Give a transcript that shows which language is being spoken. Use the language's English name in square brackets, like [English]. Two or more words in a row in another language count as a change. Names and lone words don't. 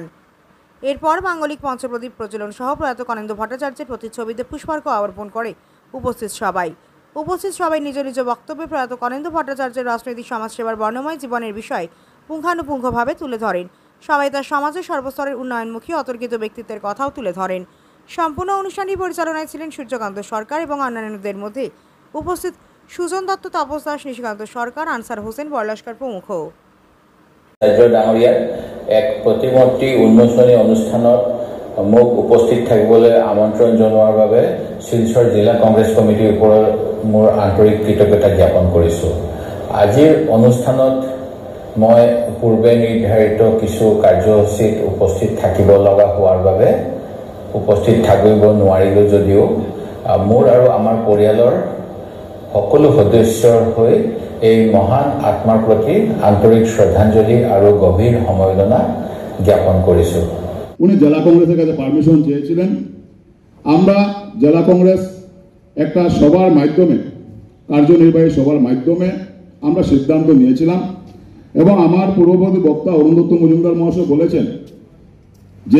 [Bangla] এরপর মাঙ্গলিক পঞ্চপ্রদীপ প্রজ্বলন সহ প্রয়াত কনেন্দু ভট্টাচার্যের প্রতিচ্ছবিতে পুষ্পার্ঘ্য অর্পণ করে উপস্থিত সবাই নিজ নিজ বক্তব্যে প্রয়াত কনেন্দু ভট্টাচার্যের রাজনৈতিক সমাজসেবার বর্ণময় জীবনের বিষয়ে পুঙ্খানুপুঙ্খভাবে তুলে ধরেন। সবাই তার সমাজের সর্বস্তরের উন্নয়নমুখী অতর্কিত ব্যক্তিত্বের কথাও তুলে ধরেন। সম্পূর্ণ অনুষ্ঠানটি পরিচালনায় ছিলেন সূর্যকান্ত সরকার এবং অন্যান্যদের মধ্যে উপস্থিত সুজন দত্ত, তাপস দাস, নিশিকান্ত সরকার, আনসার হোসেন, বরলস্কর প্রমুখ। [Assamese] ডাঙৰীয়াৰ এক প্ৰতিমূৰ্তি উন্মোচনী অনুষ্ঠানত মোক উপস্থিত থাকিবলৈ আমন্ত্ৰণ জনোৱাৰ বাবে শিলচৰ জিলা কংগ্ৰেছ কমিটিৰ ওপৰত মোৰ আন্তৰিক কৃতজ্ঞতা জ্ঞাপন কৰিছোঁ। আজিৰ অনুষ্ঠানত মই পূৰ্বে নিৰ্ধাৰিত কিছু কাৰ্যসূচীত উপস্থিত থাকিব লগা হোৱাৰ বাবে উপস্থিত থাকিব নোৱাৰিলোঁ যদিও মোৰ আৰু আমাৰ পৰিয়ালৰ সকলো সদস্যৰ হৈ এই মহান আত্মাৰ প্ৰতি আন্তৰিক শ্ৰদ্ধাঞ্জলি আৰু গভীৰ সমবেদনা জ্ঞাপন কৰিছোঁ। [Bangla] উনি জেলা কংগ্রেসের কাছে পারমিশন চেয়েছিলেন। আমরা জেলা কংগ্রেস একটা সভার মাধ্যমে, কার্যনির্বাহী সভার মাধ্যমে আমরা সিদ্ধান্ত নিয়েছিলাম এবং আমার পূর্ববর্তী বক্তা অরুণদত্ত মজুমদার মহাশয় বলেছেন যে